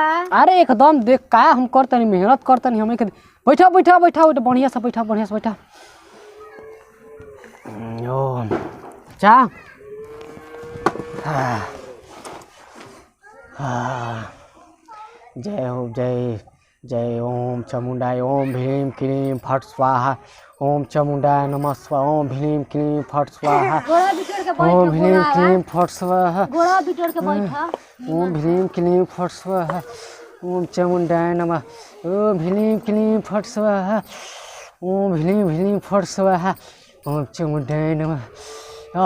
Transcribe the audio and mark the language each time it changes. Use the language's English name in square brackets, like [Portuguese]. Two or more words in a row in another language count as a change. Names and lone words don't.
[Bhojpuri] अरे एकदम देख का हम करतनी मेहनत करतनी हमें के बैठा बढ़िया से बैठा ओ जा जय हो जय जय [Sanskrit] ओम चामुंडाय ओम भीम क्लीम फट स्वाहा ओम चामुंडाय नमः स्वाहा ओम भीम क्लीम फट स्वाहा [Bhojpuri] गोड़ा बिटोर के [Sanskrit] ओम [Bhojpuri] बैठ [Sanskrit] भीम क्लीम फट स्वाहा [Bhojpuri] गोड़ा बिटोर के बैठ [Sanskrit] ओम भीम क्लीम फट स्वाहा ओम चामुंडाय नमः ओम भीम क्लीम फट स्वाहा ओम भीम फट स्वाहा ओम चामुंडाय नमः।